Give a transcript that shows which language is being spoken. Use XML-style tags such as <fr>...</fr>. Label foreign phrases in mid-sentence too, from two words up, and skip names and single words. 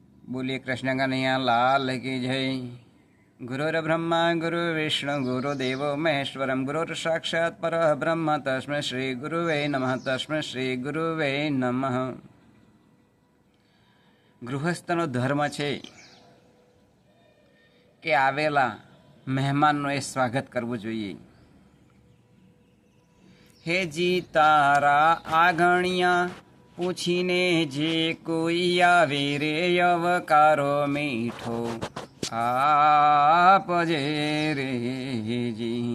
<hi>बोलिए कृष्ण कन्हैया लाल की जय।</hi> <sa>गुरुर् ब्रह्मा गुरु विष्णु गुरुदेव महेश्वरम गुरुर् साक्षात् परब्रह्म तस्मै श्री गुरुवे नमः तस्मै श्री गुरुवे नमः।</sa> <gu>ગૃહસ્થનો ધર્મ છે કે આવેલા મહેમાનનું એ સ્વાગત કરવું જોઈએ। હે જી તારા આગણિયા પૂછીને જે કોઈ આવે રે અવકારો મીઠો આપજે રે જી।</gu>